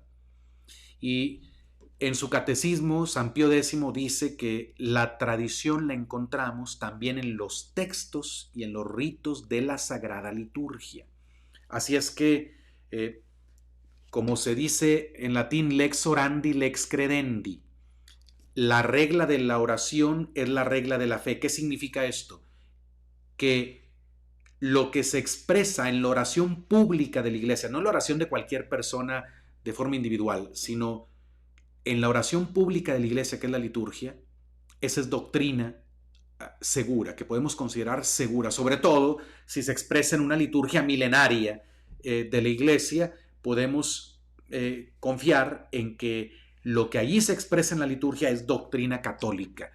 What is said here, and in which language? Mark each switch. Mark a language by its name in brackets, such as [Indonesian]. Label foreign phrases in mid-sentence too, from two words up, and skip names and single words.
[Spanish] Y en su catecismo, San Pío X dice que la tradición la encontramos también en los textos y en los ritos de la Sagrada Liturgia. Así es que, como se dice en latín, [Latin] lex orandi, lex credendi, [Spanish] la regla de la oración es la regla de la fe. ¿Qué significa esto? Que lo que se expresa en la oración pública de la iglesia, no en la oración de cualquier persona de forma individual, sino en la oración pública de la iglesia, que es la liturgia, esa es doctrina segura, que podemos considerar segura, sobre todo si se expresa en una liturgia milenaria de la iglesia, podemos confiar en que lo que allí se expresa en la liturgia es doctrina católica.